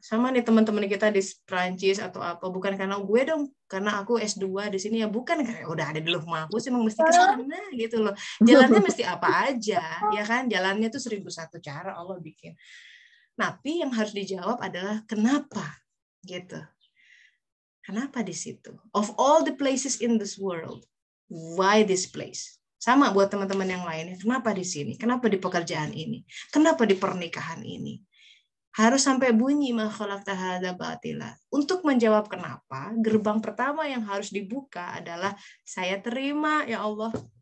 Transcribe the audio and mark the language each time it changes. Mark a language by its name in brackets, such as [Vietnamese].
[Indonesian] Sama nih teman-teman kita di Prancis atau apa, bukan karena gue dong, karena aku S2 di sini ya, bukan karena udah ada di Lauh Mahfuz emang mesti ke sana gitu loh. Jalannya mesti apa aja, ya kan? Jalannya tuh 1001 cara Allah bikin. Tapi yang harus dijawab adalah kenapa gitu. Kenapa di situ? [English] Of all the places in this world, why this place? [Indonesian] Sama buat teman-teman yang lainnya. Kenapa di sini? Kenapa di pekerjaan ini? Kenapa di pernikahan ini? Harus sampai bunyi [Arabic] ma khalaqta hadza batila. [Indonesian] Untuk menjawab kenapa, gerbang pertama yang harus dibuka adalah saya terima ya Allah.